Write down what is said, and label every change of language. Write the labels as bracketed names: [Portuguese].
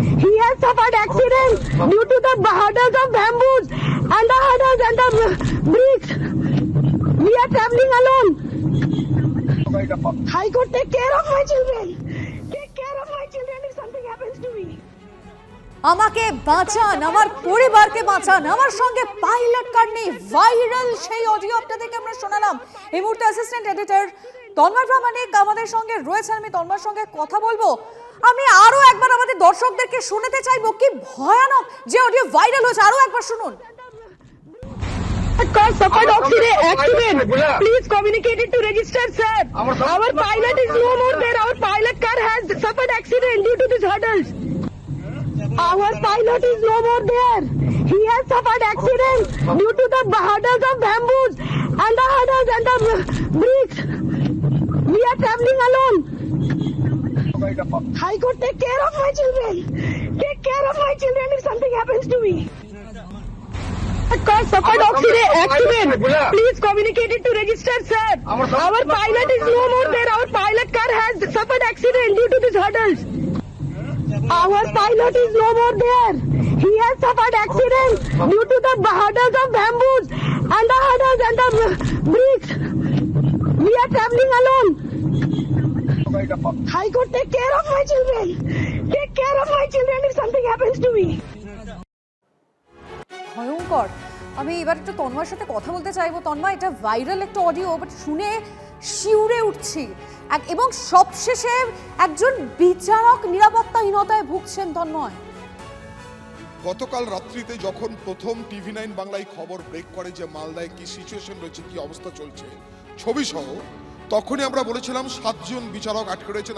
[English] He has suffered accident due to the hurdles of bamboos and the hurdles and the bricks. We are traveling alone. High Court, take care of my children. Take care of my children if something happens to me. [Bangla] আমাকে বাঁচান, আমার পরিবারকে বাঁচান, আমার সঙ্গে pilot কার নেই। Viral সেই audio আপনাদেরকে আমরা শোনালাম। এই মুহূর্তে অ্যাসিস্ট্যান্ট এডিটর তন্ময় প্রামাণিক আমাদের সঙ্গে রয়েছেন, আমি তন্ময়ের সঙ্গে কথা বলবো। আমি আরো একবার আমাদের দর্শকদেরকে শোনাতে চাইবো কি ভয়ানক যে অডিও ভাইরাল হয়েছে, আরো একবার শুনুন। [English] Car suffered accident. Please communicate it to register, sir. Our pilot is no more there. Our pilot car has suffered accident due to these hurdles. Our pilot is no more there. He has suffered accident due to the hurdles of bamboos and the hurdles and the bricks. We are traveling alone. High Court, take care of my children. Take care of my children if something happens to me. Car suffered accident. Please communicate it to register, sir. Our pilot is no more there. Our pilot car has suffered accident due to these hurdles. Our pilot is no more there. He has suffered accident due to the hurdles of bamboos and the hurdles and the bricks. We are traveling alone. High Court, take care of my children. Take care of my children if something happens to me. [Bangla] ভয়ঙ্কর। আমি এবার একটু তন্ময়ের সাথে কথা বলতে চাইবো। তন্ময়, এটা viral একটা অডিও, বাট শুনে শিউরে উঠছি। এবং সবশেষে একজন বিচারক নিরাপত্তাহীনতায় ভুগছেন। তন্ময়, গতকাল রাত্রিতে যখন প্রথম TV9 বাংলায় খবর ব্রেক করে যে মালদায় কি সিচুয়েশন রয়েছে, কি অবস্থা চলছে ছবি সহ, তখনই আমরা বলেছিলাম 7 জন বিচারক আটকে রয়েছেন।